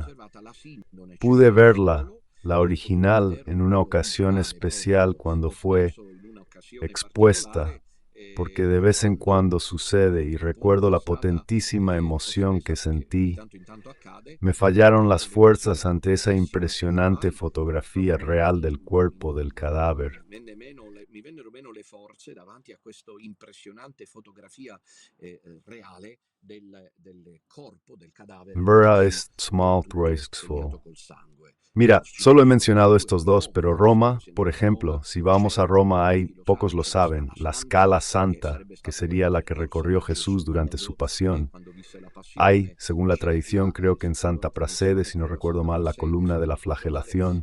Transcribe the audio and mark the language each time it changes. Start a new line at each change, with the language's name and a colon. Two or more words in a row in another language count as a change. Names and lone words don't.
Spanish: Pude verla, la original, en una ocasión especial cuando fue expuesta, porque de vez en cuando sucede y recuerdo la potentísima emoción que sentí. Me fallaron las fuerzas ante esa impresionante fotografía real del cuerpo del cadáver.
Italian: Mi vennero meno le forze davanti a questa impressionante fotografia reale del corpo, del cadavere Vera ist small segnato col sangue.
Spanish: Mira, solo he mencionado estos dos, pero Roma, por ejemplo, si vamos a Roma hay, pocos lo saben, la Scala Santa, que sería la que recorrió Jesús durante su pasión. Hay, según la tradición, creo que en Santa Prassede, si no recuerdo mal, la columna de la flagelación.